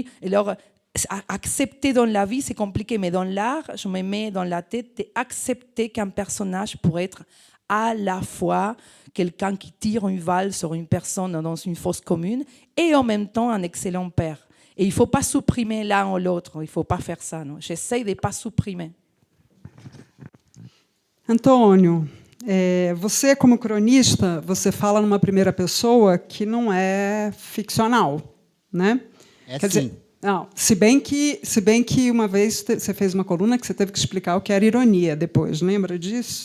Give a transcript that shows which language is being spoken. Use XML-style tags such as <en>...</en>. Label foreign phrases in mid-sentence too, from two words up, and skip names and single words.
<fr>Et alors, accepter dans la vie, c'est compliqué, mais dans l'art, je me mets dans la tête d'accepter qu'un personnage pourrait être à la fois quelqu'un qui tire une balle sur une personne dans une fosse commune et en même temps un excellent père. Et il ne faut pas supprimer l'un ou l'autre, il ne faut pas faire ça. J'essaie de ne pas supprimer.</fr> <pt>Antônio, você, como cronista, você fala numa primeira pessoa que não é ficcional, né? Quer dizer, não, se bem que uma vez você fez uma coluna que você teve que explicar o que era ironia depois, lembra disso?</pt>